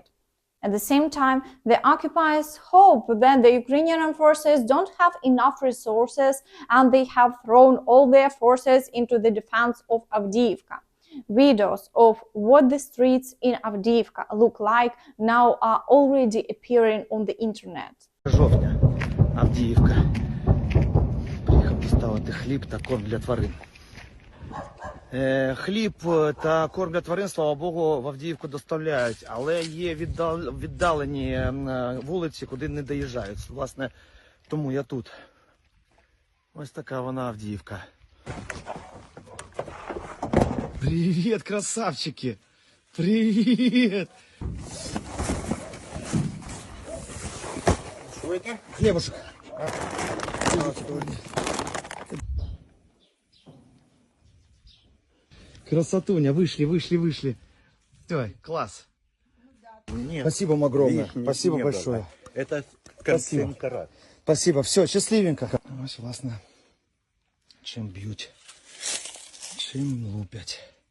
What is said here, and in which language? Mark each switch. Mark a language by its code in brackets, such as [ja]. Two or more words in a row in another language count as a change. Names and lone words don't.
[en] At the same time, the occupiers hope that the Ukrainian Armed Forces don't have enough resources and they have thrown all their forces into the defense of Avdiivka. Videos of what the streets in Avdiivka look like now are already appearing on the internet. [uk] Жовтня, Авдіївка. Приїхав доставити хліб та корм для тварин. Хліб та корм для тварин, слава Богу, в Авдіївку доставляють, але є віддалені вулиці, куди не доїжджають. Власне, тому я тут. Ось така вона Авдіївка. Привіт, красавчики! Привіт! [ru] Что это? Хлебушек. Красотуня, вышли. Ой, класс. Нет. Спасибо вам огромное. Видишь, Спасибо не большое. было. Это Спасибо. концентрат. Спасибо. Все, [uk] щасливенько. Ось, власне, чим б'ють, чим лупять.